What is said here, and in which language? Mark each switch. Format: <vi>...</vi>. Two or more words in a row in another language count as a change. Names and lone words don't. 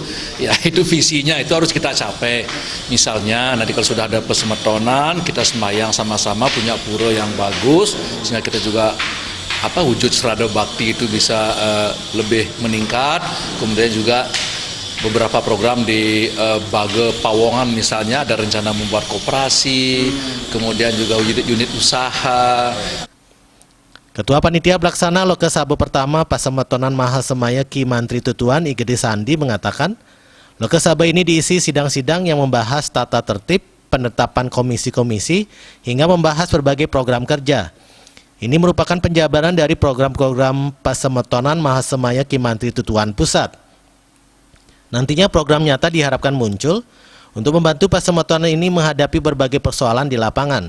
<id>Ya, itu visinya, itu harus kita capai. Misalnya nanti kalau sudah ada pasemetonan, kita sembahyang sama-sama punya pura yang bagus, sehingga kita juga wujud Srada Bakti itu bisa lebih meningkat. Kemudian juga beberapa program di Bage Pawongan misalnya ada rencana membuat koperasi, kemudian juga unit usaha. Ketua Panitia Pelaksana Lokasabah pertama Pasemetonan Mahasemaya Ki Mantri Tutuan Igede Sandi mengatakan, Lokasabah ini diisi sidang-sidang yang membahas tata tertib, penetapan komisi-komisi, hingga membahas berbagai program kerja. Ini merupakan penjabaran dari program-program Pasemetonan Mahasemaya Ki Mantri Tutuan Pusat. Nantinya program nyata diharapkan muncul untuk membantu pasemetonan ini menghadapi berbagai persoalan di lapangan.</id>